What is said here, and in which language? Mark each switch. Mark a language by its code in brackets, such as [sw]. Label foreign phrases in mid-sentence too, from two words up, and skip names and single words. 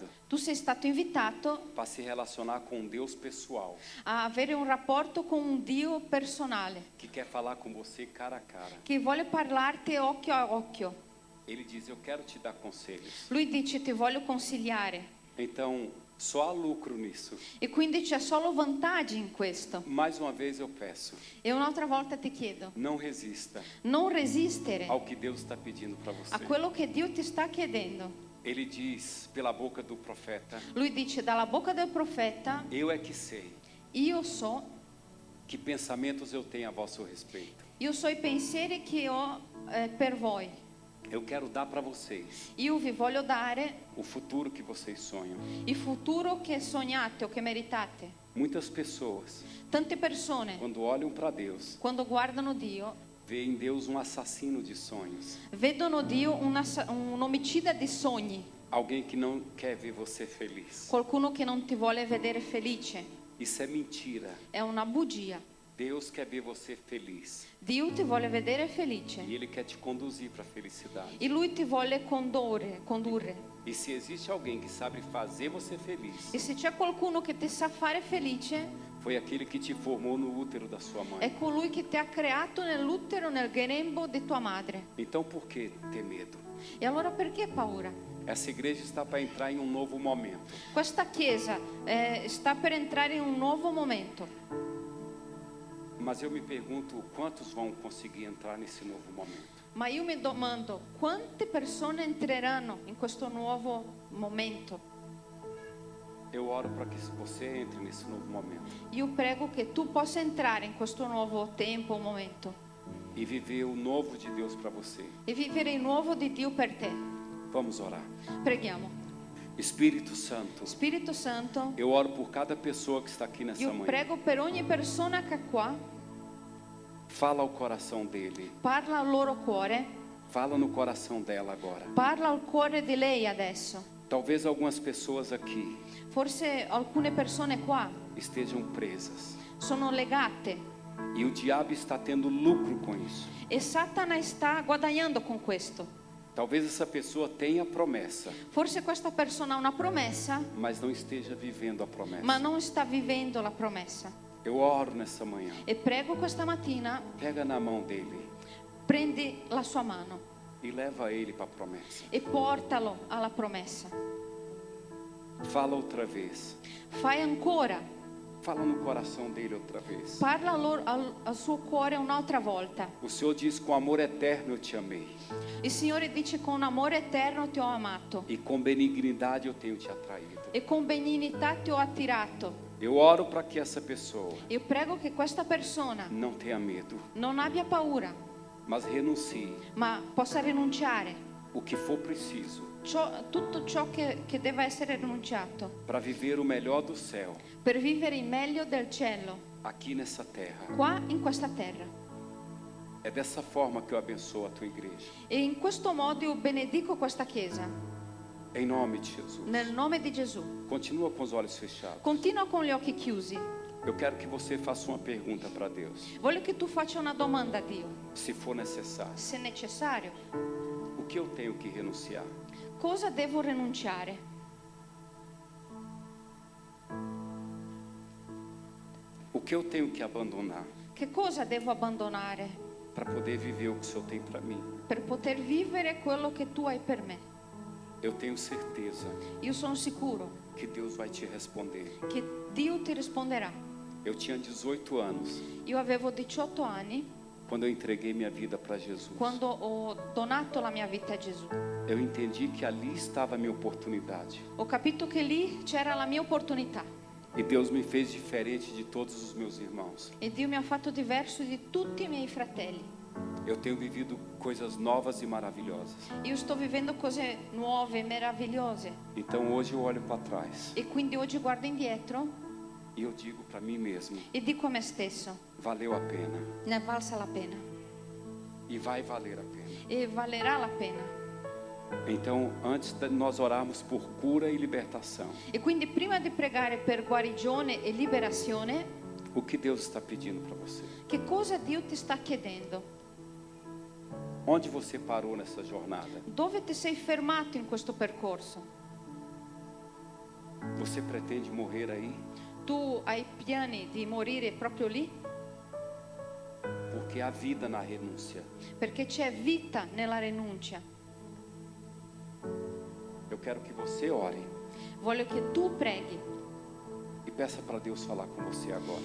[it] Tu sei stato invitato [pt] para se relacionar com um Deus pessoal [it] a avere un rapporto con un Dio personale [pt] que quer falar com você cara a cara. [it] che vuole parlarti occhio a occhio. [pt] Ele diz: eu quero te dar conselhos. [it] Lui dice ti voglio consigliare [pt] Então, só há lucro nisso. [it] e quindi c'è solo vantaggi in questo. [pt] Mais uma vez eu peço, [it] E un'altra volta ti chiedo, [pt] não resista [it] non resistere [pt] ao que Deus está pedindo para a você. [it] quello che Dio ti sta chiedendo. [pt] Ele diz pela boca do profeta: [it] Lui dice dalla bocca del profeta, [pt] eu é que sei [it] io so [pt] que pensamentos eu tenho a vosso respeito. [it] i pensieri che ho per voi. [pt] Eu quero dar para vocês [it] Io vi voglio dare [pt] o futuro que vocês sonham. [it] il futuro che sognate o che meritate. [pt] Muitas pessoas, [it] Tante persone, [pt] quando olham para Deus, [it] quando guardano Dio, [pt] veem em Deus um assassino de sonhos. [it] vedono Dio un omicida di sogni, [pt] Alguém que não quer ver você feliz. [it] qualcuno che non ti vuole vedere felice. [pt] Isso é mentira. [it] È una bugia. [pt] Deus quer ver você feliz. [it] Dio ti vuole vedere felice [pt] E Ele quer te conduzir para a felicidade. [it] e Lui ti vuole condurre. [pt] E se existe alguém que sabe fazer você feliz, [it] E se c'è qualcuno che ti sa fare felice, [pt] foi aquele que te formou no útero da sua mãe. [it] è colui che ti ha creato nell'utero, nel grembo di tua madre. [pt] Então por que ter medo? [it] E allora perché paura? [pt] Essa igreja está para entrar em um novo momento. [it] Questa chiesa sta per entrare in un nuovo momento. [pt] Mas eu me pergunto quantos vão conseguir entrar nesse novo momento. [it] Ma io mi domando quante persone entreranno in questo nuovo momento. [pt] Eu oro para que você entre nesse novo momento [it] Io prego che tu possa entrare in questo nuovo tempo, momento, [pt] e viver o novo de Deus para você. [it] e vivere il nuovo di Dio per te. [pt] Vamos orar. [it] Preghiamo. [pt] Espírito Santo, [it] Spirito Santo, [pt] eu oro por cada pessoa que está aqui nessa [it] io [pt] manhã. [it] prego per ogni persona che è qua, [pt] Fala ao coração dele. [it] parla al loro cuore, [pt] Fala no coração dela agora. [it] parla al cuore di lei adesso. [pt] Talvez algumas pessoas aqui [it] Forse alcune persone qua [pt] estejam presas [it] sono legate [pt] e o diabo está tendo lucro com isso. [it] e Satana sta guadagnando con questo. [pt] Talvez essa pessoa tenha a promessa, [it] Forse questa persona ha una promessa, [pt] mas não esteja vivendo a promessa. [it] ma non sta vivendo la promessa. [pt] Eu oro nessa manhã. [it] E prego questa mattina, [pt] Pega na mão dele [it] prendi la sua mano [pt] e leva ele para a promessa. [it] e portalo alla promessa. [pt] Fala outra vez. [it] Fai ancora, [pt] Fala no coração dele outra vez. [it] parla al suo cuore un'altra volta. [pt] O Senhor diz: com amor eterno eu te amei [it] Il Signore dice con amore eterno ti ho amato [pt] e com benignidade eu tenho te atraído. [it] e con benignità ti ho attirato. [pt] Eu oro para que essa pessoa [it] Io prego che questa persona [pt] não tenha medo, [it] non abbia paura, [pt] mas renuncie [it] ma possa rinunciare [pt] o que for preciso [it] tutto ciò che deve essere rinunciato [pt] para viver o melhor do céu [it] per vivere il meglio del cielo [pt] aqui nessa terra. [it] qua in questa terra. [pt] É dessa forma que eu abençoo a tua igreja. [it] E in questo modo io benedico questa chiesa [pt] Em nome de Jesus. [it] nel nome di Gesù. [pt] Continua com os olhos fechados. [it] Continua con gli occhi chiusi. [pt] Eu quero que você faça uma pergunta para Deus, [it] Voglio che tu faccia una domanda a Dio, [pt] se for necessário. [it] se necessario. [pt] O que eu tenho que renunciar? [it] Cosa devo rinunciare? [pt] O que eu tenho que abandonar? [it] Che cosa devo abbandonare [pt] para poder viver o que o Senhor tem para mim? [it] per poter vivere quello che tu hai per me? [pt] Eu tenho certeza [it] Io sono sicuro [pt] que Deus vai te responder. [it] che Dio ti risponderà. [pt] Eu tinha 18 anos [it] Io avevo 18 anni [pt] quando eu entreguei minha vida para Jesus. [it] quando ho donato la mia vita a Gesù. [pt] Eu entendi que ali estava a minha oportunidade. [it] Ho capito che lì c'era la mia opportunità [pt] E Deus me fez diferente de todos os meus irmãos. [it] e Dio mi ha fatto diverso di tutti i miei fratelli. [pt] Eu tenho vivido coisas novas e maravilhosas. [it] Io sto vivendo cose nuove, meravigliose [pt] Então hoje eu olho para trás [it] e quindi oggi guardo indietro [pt] e eu digo para mim mesmo, [it] e dico a me stesso, [pt] valeu a pena [it] ne è valsa la pena [pt] e vai valer a pena. [it] e valerà la pena. [pt] Então, antes de nós orarmos por cura e libertação, [it] E quindi prima di pregare per guarigione e liberazione, [pt] o que Deus está pedindo para você? [it] che cosa Dio ti sta chiedendo? [pt] Onde você parou nessa jornada? [it] Dove ti sei fermato in questo percorso? [pt] Você pretende morrer aí? [it] Tu hai piani di morire proprio lì? [pt] Porque há vida na renúncia. [it] Perché c'è vita nella rinuncia. [pt] Eu quero que você ore [it] Voglio che tu preghi [pt] e peça para Deus falar com você agora.